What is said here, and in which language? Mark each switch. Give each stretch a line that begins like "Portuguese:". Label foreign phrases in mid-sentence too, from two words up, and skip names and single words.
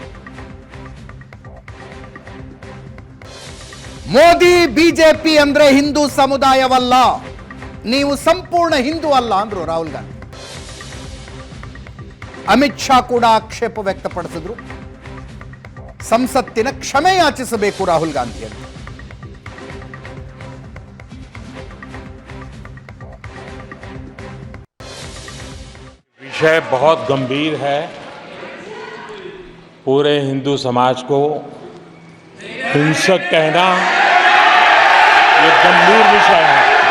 Kannada: ಮೋದಿ ಬಿಜೆಪಿ ಅಂದ್ರೆ ಹಿಂದೂ ಸಮುದಾಯವಲ್ಲ, ನೀವು ಸಂಪೂರ್ಣ ಹಿಂದೂ ಅಲ್ಲ ಅಂದ್ರು ರಾಹುಲ್ ಗಾಂಧಿ. ಅಮಿತ್ ಶಾ ಕೂಡ ಆಕ್ಷೇಪ ವ್ಯಕ್ತಪಡಿಸಿದ್ರು. ಸಂಸತ್ತಿನ ಕ್ಷಮೆ ಯಾಚಿಸಬೇಕು ರಾಹುಲ್ ಗಾಂಧಿ ಅಂತ.
Hindi: विषय बहुत गंभीर है। पूरे हिंदू समाज को हिंसक कहना ये गंभीर विषय है।